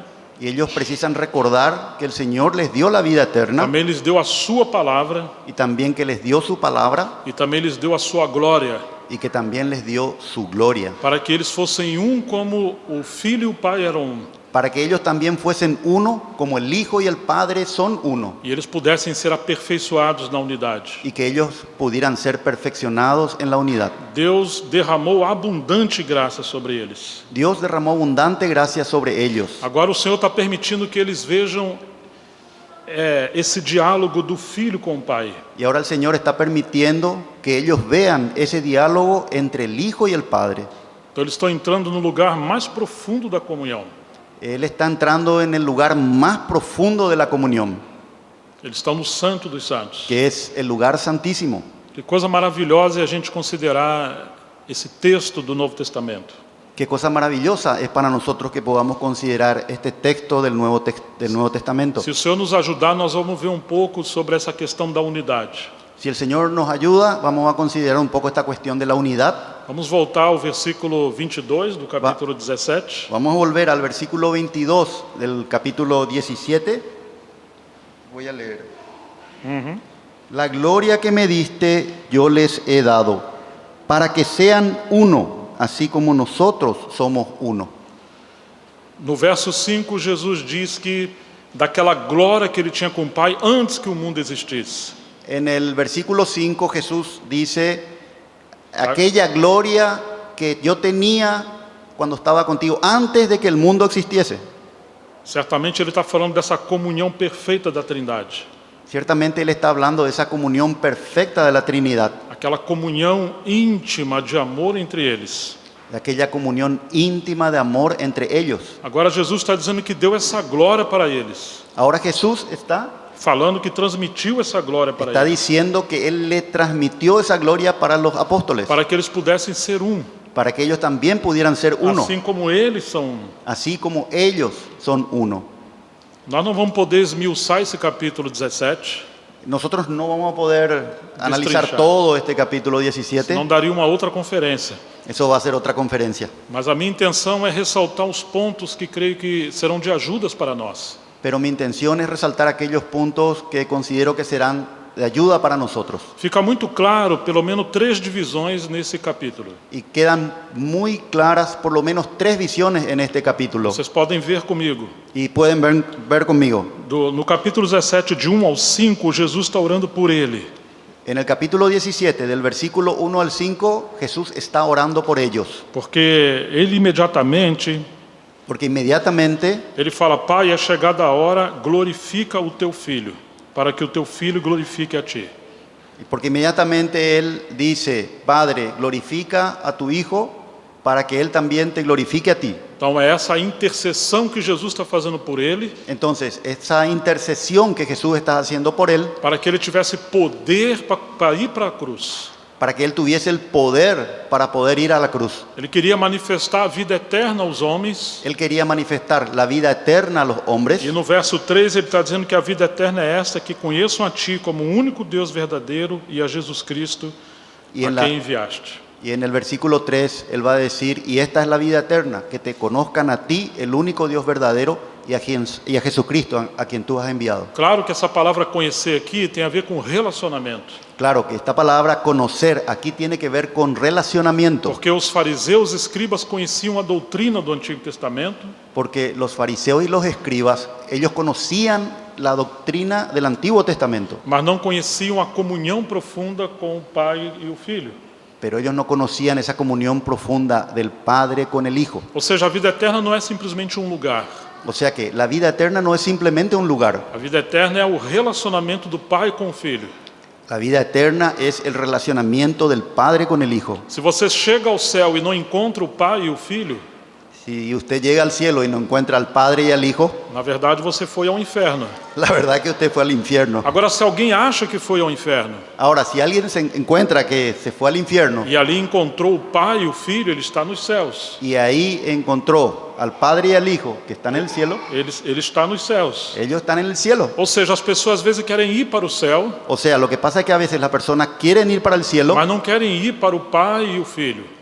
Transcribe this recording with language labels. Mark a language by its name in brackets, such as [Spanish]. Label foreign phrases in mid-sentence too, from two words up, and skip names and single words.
[Spanish] Y ellos precisan recordar que el Señor les dio la vida eterna [Portuguese] também lhes deu a sua palavra [Spanish] y también que les dio su palabra [Portuguese] e também lhes deu a sua glória, [Spanish] y que también les dio su gloria, [Portuguese] para que eles fossem um como o Filho e o Pai eram um, [Spanish] para que ellos también fuesen uno como el Hijo y el Padre son uno, [Portuguese] e eles pudessem ser aperfeiçoados na unidade. [Spanish] y que ellos pudieran ser perfeccionados en la unidad. [Portuguese] Deus derramou abundante graça sobre eles. [Spanish] Dios derramó abundante gracia sobre ellos. [Portuguese] Agora o Senhor está permitindo que eles vejam esse diálogo do Filho com o Pai. [Spanish] Y ahora el Señor está permitiendo que ellos vean ese diálogo entre el Hijo y el Padre. [Portuguese] Então eles estão entrando no lugar mais profundo da comunhão. [Spanish] Él está entrando en el lugar más profundo de la comunión, [Portuguese] Eles estão no Santo dos Santos. [Spanish] que es el lugar santísimo. [Portuguese] Que coisa maravilhosa é a gente considerar esse texto do Novo Testamento. [Spanish] Qué cosa maravillosa es para nosotros que podamos considerar este texto del Nuevo Testamento. [Portuguese] Se o Senhor nos ajudar, nós vamos ver um pouco sobre essa questão da unidade. [Spanish] Si el Señor nos ayuda, vamos a considerar un poco esta cuestión de la unidad. [Portuguese] Vamos voltar ao versículo 22 do capítulo 17. [Spanish] Vamos a volver al versículo 22 del capítulo 17. Voy a leer. La gloria que me diste yo les he dado, para que sean uno, así como nosotros somos uno. [Portuguese] No verso 5, Jesus diz que daquela glória que ele tinha com o Pai antes que o mundo existisse. [Spanish] En el versículo 5 Jesús dice, aquella gloria que yo tenía cuando estaba contigo, antes de que el mundo existiese. [Portuguese] Certamente ele está falando dessa comunhão perfeita da Trindade. [Spanish] Ciertamente Él está hablando de esa comunión perfecta de la Trinidad, [Portuguese] Aquela comunhão íntima de amor entre eles. [Spanish] de aquella comunión íntima de amor entre ellos. [Portuguese] Agora Jesus está dizendo que deu essa glória para eles. [Spanish] Ahora Jesús está [Portuguese] Falando que transmitiu essa glória para eles. [Spanish] diciendo que Él le transmitió esa gloria para los apóstoles, [Portuguese] Para que eles pudessem ser um. [Spanish] para que ellos también pudieran ser uno, [Portuguese] Assim como eles são um. [Spanish] así como ellos son uno. [Portuguese] Nós não vamos poder esmiuçar esse capítulo 17. [Spanish] Nosotros no vamos a poder analizar [Portuguese] Destrinchar. [Spanish] todo este capítulo 17, [Portuguese] Não daria uma outra conferência. [Spanish] eso va a ser otra conferencia. [Portuguese] Mas a minha intenção é ressaltar os pontos que creio que serão de ajudas para nós. [Spanish] Pero mi intención es resaltar aquellos puntos que considero que serán de ayuda para nosotros. [Portuguese] Fica muito claro, pelo menos 3 divisões nesse capítulo. [Spanish] Y quedan muy claras por lo menos 3 visiones en este capítulo. [Portuguese] Vocês podem ver comigo. [Spanish] Y pueden ver conmigo. [Portuguese] No capítulo 17, de 1 ao 5, Jesus está orando por ele. [Spanish] En el capítulo 17, del versículo 1 al 5, Jesús está orando por ellos. [Portuguese] Porque ele imediatamente, [Spanish] Porque inmediatamente [Portuguese] ele fala, Pai, é chegada a hora, glorifica o teu filho, para que o teu filho glorifique a ti. [Spanish] Porque inmediatamente Él dice, Padre, glorifica a tu Hijo para que Él también te glorifique a ti. [Portuguese] Então é essa intercessão que Jesus está fazendo por ele, [Spanish] Entonces, esa intercesión que Jesús está haciendo por Él, [Portuguese] para que ele tivesse poder para ir para a cruz. [Spanish] para que Él tuviese el poder para poder ir a la cruz. [Portuguese] Ele queria manifestar a vida eterna aos homens. [Spanish] Él quería manifestar la vida eterna a los hombres. [Portuguese] E no verso 3 ele está dizendo que a vida eterna é esta, que conheçam a ti como o único Deus verdadeiro e a Jesus Cristo, [Spanish] Y a en, [Portuguese] quem enviaste. [Spanish] y en el versículo 3 Él va a decir, y esta es la vida eterna, que te conozcan a ti, el único Dios verdadero, y a Jesucristo, a quien tú has enviado. [Portuguese] Claro que essa palavra conhecer aqui tem a ver com relacionamento. [Spanish] Claro que esta palabra conocer aquí tiene que ver con relacionamiento, [Portuguese] Porque os fariseus e escribas conheciam a doutrina do Antigo Testamento, [Spanish] porque los fariseos y los escribas, ellos conocían la doctrina del Antiguo Testamento, [Portuguese] mas não conheciam a comunhão profunda com o Pai e o Filho. [Spanish] pero ellos no conocían esa comunión profunda del Padre con el Hijo. [Portuguese] Ou seja, a vida eterna não é simplesmente um lugar. [Spanish] O sea que la vida eterna no es simplemente un lugar, [Portuguese] A vida eterna é o relacionamento do Pai com o Filho. [Spanish] la vida eterna es el relacionamiento del Padre con el Hijo. [Portuguese] Se você chega ao céu e não encontra o Pai e o Filho, [Spanish] Si usted llega al cielo y no encuentra al Padre y al Hijo, [Portuguese] Na verdade, você foi ao inferno. [Spanish] la verdad es que usted fue al infierno. [Portuguese] Agora, se alguém acha que foi ao inferno [Spanish] Ahora, si alguien se encuentra que se fue al infierno [Portuguese] e ali encontrou o Pai e o Filho, ele está nos céus. [Spanish] y ahí encontró al Padre y al Hijo que están en el cielo, [Portuguese] Ele está nos céus. [Spanish] ellos están en el cielo. [Portuguese] Ou seja, as pessoas às vezes querem ir para o céu, [Spanish] O sea, lo que pasa es que a veces las personas quieren ir para el cielo, [Portuguese] mas não querem ir para o Pai e o Filho.